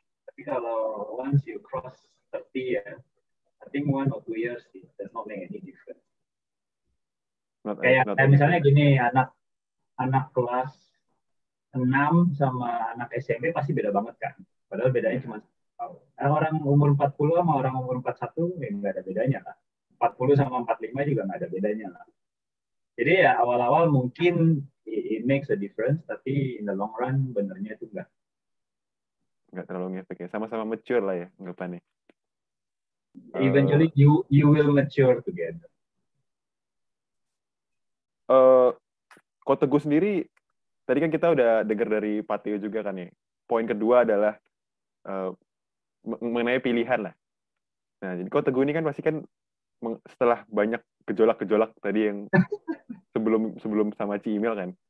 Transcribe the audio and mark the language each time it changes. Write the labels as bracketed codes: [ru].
[id] Tapi kalau [en] once you cross 30 ya, I think 1 or 2 years does not make any difference. [id] Kayak misalnya gini, anak kelas 6 sama anak SMP pasti beda banget kan. Padahal bedanya cuma tahun. Orang umur 40 sama orang umur 41 ya nggak ada bedanya kan. 40 sama 45 juga nggak ada bedanya lah. Jadi ya awal-awal mungkin [en] it makes a difference, [id] tapi [en] in the long run [id] benernya itu nggak terlalu ngefek ya. Sama-sama mature lah ya anggapannya. [en] Eventually you will mature together. [id] Ko Teguh sendiri, tadi kan kita udah dengar dari Patio juga kan ya. Poin kedua adalah mengenai pilihan lah. Nah, jadi Ko Teguh ini kan pasti kan setelah banyak gejolak-gejolak tadi yang sebelum sama Ci Imel kan.